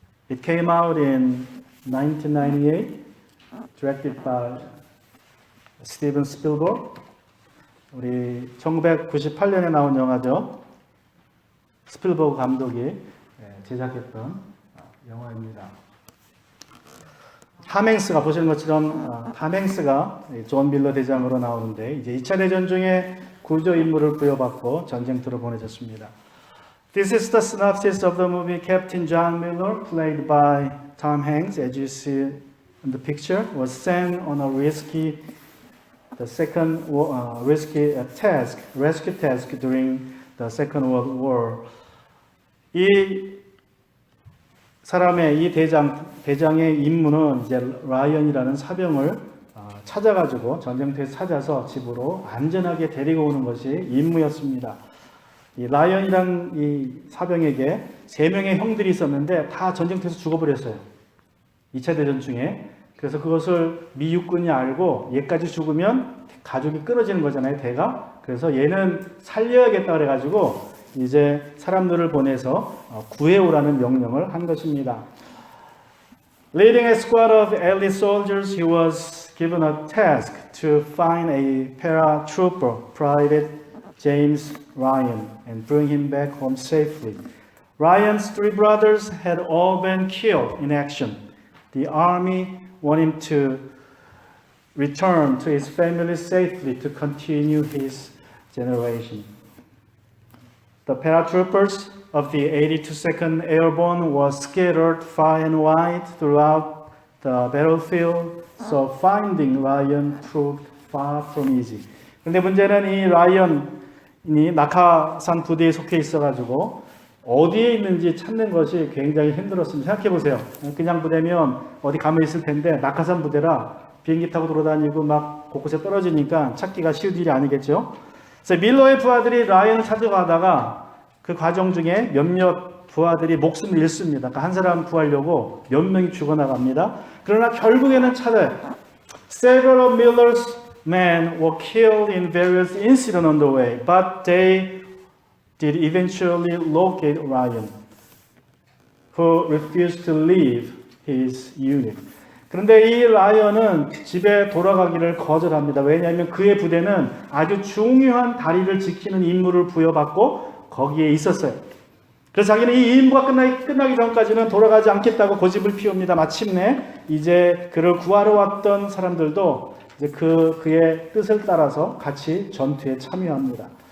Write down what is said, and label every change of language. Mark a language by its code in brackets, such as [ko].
[en] It came out in 1998, directed by Steven Spielberg. [ko] 우리 1998년에 나온 영화죠. 스필버그 감독이 제작했던 영화입니다. 탐행스가 보시는 것처럼 탐행스가 존 밀러 대장으로 나오는데 이제 2차 대전 중에 구조 임무를 부여받고 전쟁터로 보내졌습니다. [en] This is the synopsis of the movie. Captain John Miller, played by Tom Hanks, as you see in the picture, was sent on a risky rescue task during the Second World War. [ko] 이 사람의 이 대장의 임무는 이제 라이언이라는 사병을 찾아가지고 전쟁터에서 찾아서 집으로 안전하게 데리고 오는 것이 임무였습니다. 이 라이언이란 이 사병에게 3명의 형들이 있었는데 다 전쟁터에서 죽어버렸어요. 2차 대전 중에. 그래서 그것을 미 육군이 알고 얘까지 죽으면 가족이 끊어지는 거잖아요, 대가. 그래서 얘는 살려야겠다 그래가지고 이제 사람들을 보내서 구해오라는 명령을 한 것입니다. [en] Leading a squad of elite soldiers, he was given a task to find a paratrooper, Private James Ryan, and bring him back home safely. Ryan's 3 brothers had all been killed in action. The army wanted him to return to his family safely to continue his generation. The paratroopers of the 82nd Airborne were scattered far and wide throughout the battlefield, so finding Ryan proved far from easy. [ko] 그런데 문제는 이 라이언이 낙하산 부대에 속해 있어가지고 어디에 있는지 찾는 것이 굉장히 힘들었습니다. 생각해 보세요. 그냥 부대면 어디 가면 있을 텐데 낙하산 부대라 비행기 타고 돌아다니고 막 곳곳에 떨어지니까 찾기가 쉬운 일이 아니겠죠. 그래서 밀러의 부하들이 라이언을 찾아가다가 그 과정 중에 몇몇 부하들이 목숨을 잃습니다. 그러니까 한 사람 구하려고 몇 명이 죽어나갑니다. 그러나 결국에는 찾아요. [en] Several of Miller's men were killed in various incidents on the way, but they did eventually locate Ryan, who refused to leave his unit. [ko] 그런데 이 라이언은 집에 돌아가기를 거절합니다. 왜냐하면 그의 부대는 아주 중요한 다리를 지키는 임무를 부여받고 거기에 있었어요. 그래서 자기는 이 임무가 끝나기 전까지는 돌아가지 않겠다고 고집을 피웁니다. 마침내 이제 그를 구하러 왔던 사람들도 이제 그의 뜻을 따라서 같이 전투에 참여합니다.